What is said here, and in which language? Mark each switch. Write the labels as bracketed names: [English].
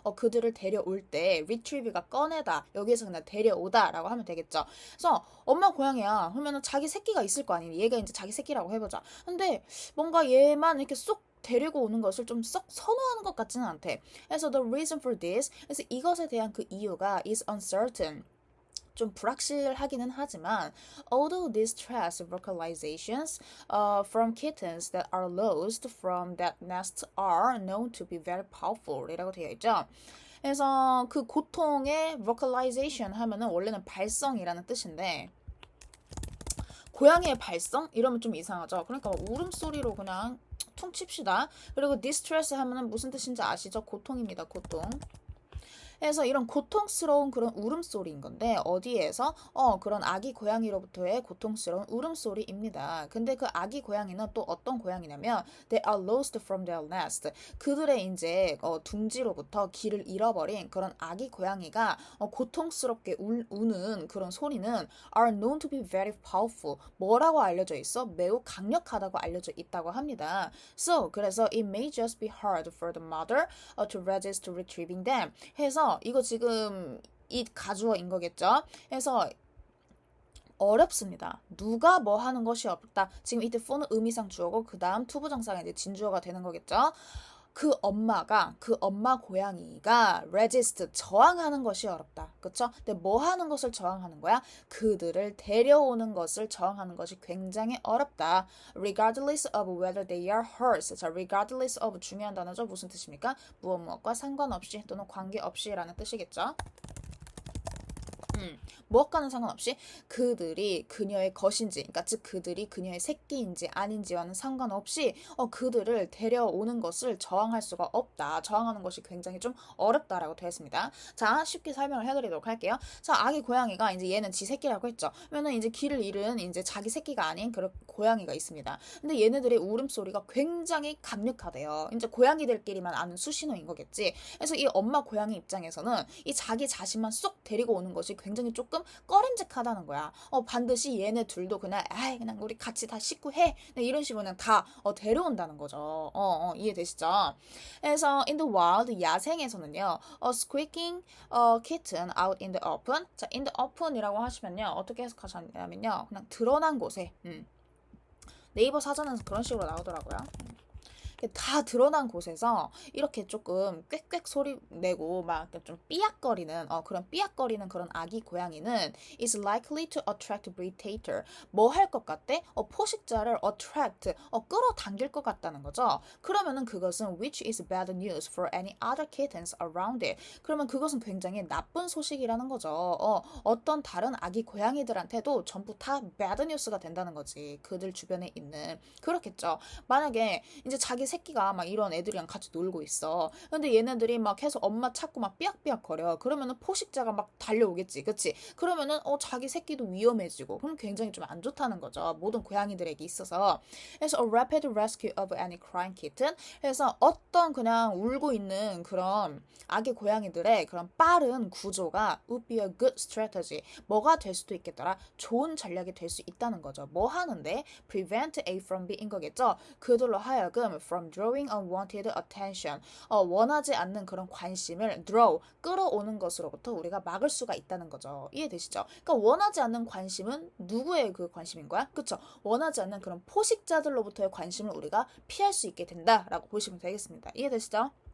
[Korean] 그들을 데려올 때, retrieve가 꺼내다. 여기에서 그냥 데려오다 라고 하면 되겠죠. 그래서 엄마 고양이야. 그러면은 자기 새끼가 있을 거 아니니. 얘가 이제 자기 새끼라고 해보자. 근데 뭔가 얘만 이렇게 쏙 데리고 오는 것을 좀 썩 선호하는 것 같지는 않대. 그래서 [English] the reason for this, [Korean] 그래서 이것에 대한 그 이유가 [English] is uncertain. [Korean] 좀 불확실하기는 하지만 [English] although these stress vocalizations from kittens that are lost from that nest are known to be very powerful [Korean] 이라고 되어 있죠. 그래서 그 고통의 vocalization 하면은 원래는 발성이라는 뜻인데 고양이의 발성? 이러면 좀 이상하죠. 그러니까 울음소리로 그냥 퉁 칩시다. 그리고 distress 하면은 무슨 뜻인지 아시죠? 고통입니다. 고통. 그래서 이런 고통스러운 그런 울음소리인 건데 어디에서 그런 아기 고양이로부터의 고통스러운 울음소리입니다. 근데 그 아기 고양이는 또 어떤 고양이냐면 [English] they are lost from their nest. [Korean] 그들의 이제 둥지로부터 길을 잃어버린 그런 아기 고양이가 고통스럽게 우는 그런 소리는 [English] are known to be very powerful. [Korean] 뭐라고 알려져 있어? 매우 강력하다고 알려져 있다고 합니다. [English] So [Korean] 그래서 [English] it may just be hard for the mother to resist retrieving them. [Korean] 해서 이거 지금 이 가주어인 거겠죠. 그래서 어렵습니다. 누가 뭐 하는 것이 없다. 지금 이때 for는 의미상 주어고 그 다음 투부정사가 이제 진주어가 되는 거겠죠. 그 엄마 고양이가 resist, 저항하는 것이 어렵다. 그쵸? 근데 뭐 하는 것을 저항하는 거야? 그들을 데려오는 것을 저항하는 것이 굉장히 어렵다. [English] regardless of whether they are hers. [Korean] 자, regardless of 중요한 단어죠. 무슨 뜻입니까? 무엇과 상관없이 또는 관계없이라는 뜻이겠죠. 무엇과는 상관없이 그들이 그녀의 것인지, 그러니까 즉 그들이 그녀의 새끼인지 아닌지와는 상관없이 그들을 데려오는 것을 저항할 수가 없다. 저항하는 것이 굉장히 좀 어렵다라고 되어 있습니다. 자, 쉽게 설명을 해드리도록 할게요. 자, 아기 고양이가 이제 얘는 지 새끼라고 했죠. 그러면은 이제 길을 잃은 이제 자기 새끼가 아닌 그런 고양이가 있습니다. 근데 얘네들의 울음소리가 굉장히 강력하대요. 이제 고양이들끼리만 아는 수신호인 거겠지. 그래서 이 엄마 고양이 입장에서는 이 자기 자신만 쏙 데리고 오는 것이 굉장히 조금 꺼림직하다는 거야. 반드시 얘네 둘도 그냥 아이 그냥 우리 같이 다 식구 해. 네, 이런 식으로 그냥 다 데려온다는 거죠. 이해되시죠? 그래서 [English] in the wild [Korean] 야생에서는요. [English] squeaking kitten out in the open. [Korean] 자, in the open이라고 하시면요. 어떻게 해석하셨냐면요. 그냥 드러난 곳에. 네이버 사전에서 그런 식으로 나오더라고요. 다 드러난 곳에서 이렇게 조금 꽥꽥 소리 내고 막 좀 삐약거리는 그런 삐약거리는 그런 아기 고양이는 [English] is likely to attract predator. [Korean] 뭐 할 것 같대? 포식자를 attract 끌어당길 것 같다는 거죠. 그러면은 그것은 [English] which is bad news for any other kittens around it. [Korean] 그러면 그것은 굉장히 나쁜 소식이라는 거죠. 어떤 다른 아기 고양이들한테도 전부 다 bad news가 된다는 거지. 그들 주변에 있는 그렇겠죠. 만약에 이제 자기 새끼가 막 이런 애들이랑 같이 놀고 있어. 근데 얘네들이 막 계속 엄마 찾고 막 삐약삐약 거려. 그러면은 포식자가 막 달려오겠지. 그치? 그러면은 자기 새끼도 위험해지고. 그럼 굉장히 좀 안 좋다는 거죠. 모든 고양이들에게 있어서. 그래서 [English] a rapid rescue of any crying kitten. [Korean] 그래서 어떤 그냥 울고 있는 그런 아기 고양이들의 그런 빠른 구조가 [English] would be a good strategy. [Korean] 뭐가 될 수도 있겠더라. 좋은 전략이 될 수 있다는 거죠. 뭐 하는데? [English] prevent A from B [Korean] 인 거겠죠. 그들로 하여금 [English] from drawing unwanted attention. [Korean] 원하지 않는 그런 관심을 draw, 끌어오는 것으로부터 우리가 막을 수가 있다는 거죠. 이해되시죠? 그러니까 원하지 않는 관심은 누구의 그 관심인 거야? 그쵸? 원하지 않는 그런 포식자들로부터의 관심을 우리가 피할 수 있게 된다라고 보시면 되겠습니다. 이해되시죠?